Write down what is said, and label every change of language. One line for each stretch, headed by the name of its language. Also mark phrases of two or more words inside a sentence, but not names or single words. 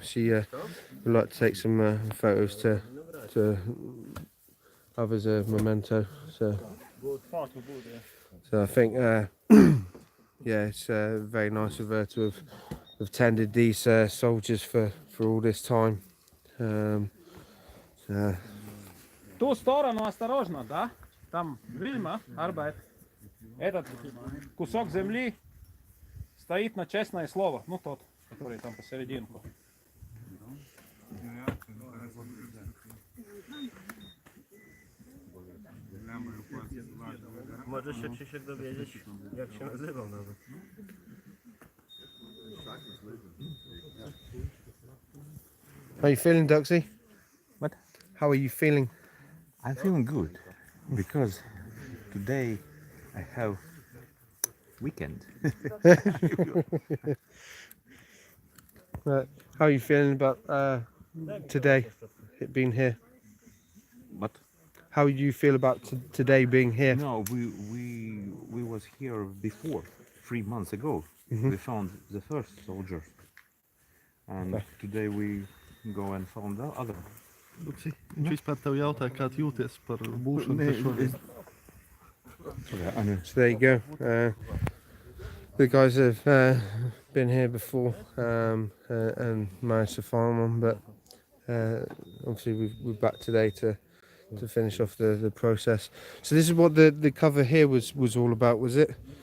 English: She would like to take some photos to have as a memento. So I think yeah, it's very nice of her to have tended these soldiers for all this time.
Russian: Ту сторону осторожно, да? Там видимо, арбайт. Этот кусок земли стоит на честное слово. Ну тот, который там посерединку.
Polish: Możesz się, Krzysiek, dowiedzieć, jak się nazywał nawet.
English: How are you feeling, Duxie? What? How are you feeling? I'm feeling good because today I have weekend. How are you feeling about today, it being here? What? How do you feel about today being here? No, we was here before, 3 months ago. Mhm. We found the first soldier, and today we go and found the other.
Latvian: Luksi, viņš vispār tev jautā, kā tu jūties par būšanu te šodien?
English: So there you go. The guys have been here before and managed to find one, but obviously we're back today to finish off the process. So this is what the cover here was all about, was it?